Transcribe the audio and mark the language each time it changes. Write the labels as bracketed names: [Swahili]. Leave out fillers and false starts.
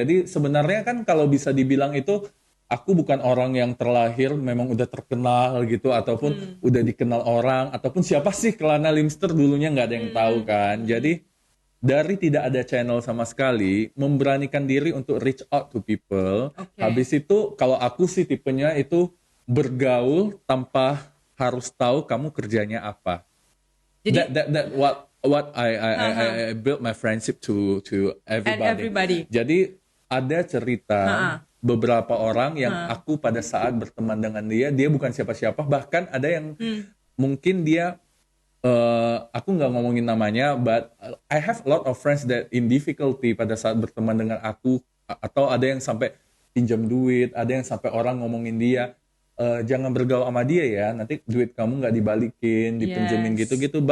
[Indonesian] Jadi sebenarnya kan kalau bisa dibilang itu aku bukan orang yang terlahir memang udah terkenal gitu ataupun udah dikenal orang ataupun siapa sih Kelana Limster dulunya nggak ada yang tahu kan. Jadi dari tidak ada channel sama sekali memberanikan diri untuk [English] reach out to people. [Indonesian] Habis itu kalau aku sih tipenya itu bergaul tanpa harus tahu kamu kerjanya apa. Jadi [English] that what I built my friendship to everybody. [Indonesian] Jadi ada cerita beberapa orang yang aku pada saat berteman dengan dia bukan siapa-siapa, bahkan ada yang mungkin dia aku nggak ngomongin namanya, [English] but I have a lot of friends that in difficulty [Indonesian] pada saat berteman dengan aku, atau ada yang sampai pinjam duit, ada yang sampai orang ngomongin dia jangan bergaul sama dia ya, nanti duit kamu nggak dibalikin, dipinjemin gitu-gitu.